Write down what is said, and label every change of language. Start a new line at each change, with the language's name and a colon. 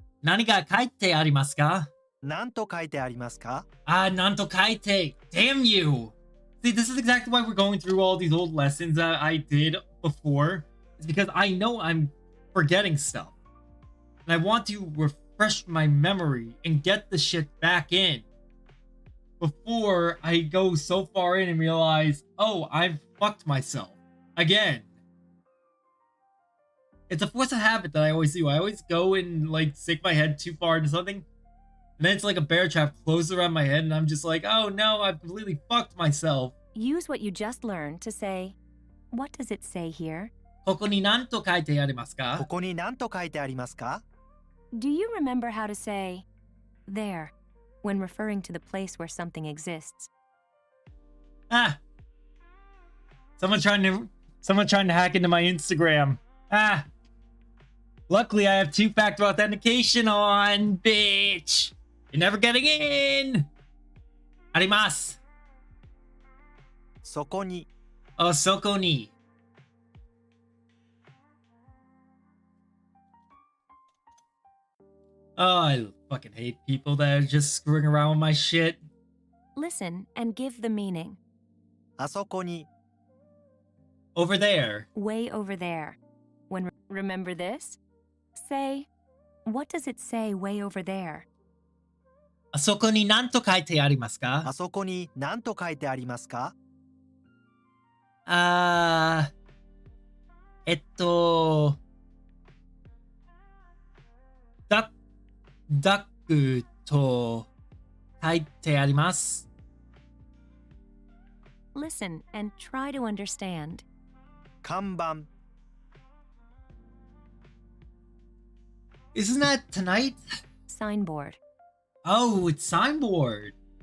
Japanese: 何が書いてありますか? 何と書いてありますか? Nanto kaite.
English: Damn you. See, this is exactly why we're going through all these old lessons that I did before. It's because I know I'm forgetting stuff. And I want to refresh my memory and get the shit back in. Before I go so far in and realize, oh, I've fucked myself. Again. It's a force of habit that I always do. I always go and like stick my head too far into something. And then it's like a bear trap closed around my head and I'm just like, oh no, I've completely fucked myself. Use what you just learned to say, what does it say here?
Japanese: ここに何と書いてありますか? ここに何と書いてありますか?
English: Do you remember how to say, there, when referring to the place where something exists? Ah. Someone trying to hack into my Instagram. Ah. Luckily, I have two-factor authentication on, bitch. You're never getting in.
Japanese: Arimasu. そこに Oh, soko ni.
English: Oh, I fucking hate people that are just screwing around with my shit. Listen and give the meaning.
Japanese: あそこに
English: Over there. Way over there. When Remember this? Say, what does it say way over there?
Japanese: あそこに何と書いてありますか？あそこに何と書いてありますか？あー、ダックと書いてあります。
English: Listen and try to understand.
Japanese: 看板
English: Isn't that tonight? Signboard. Oh, it's signboard.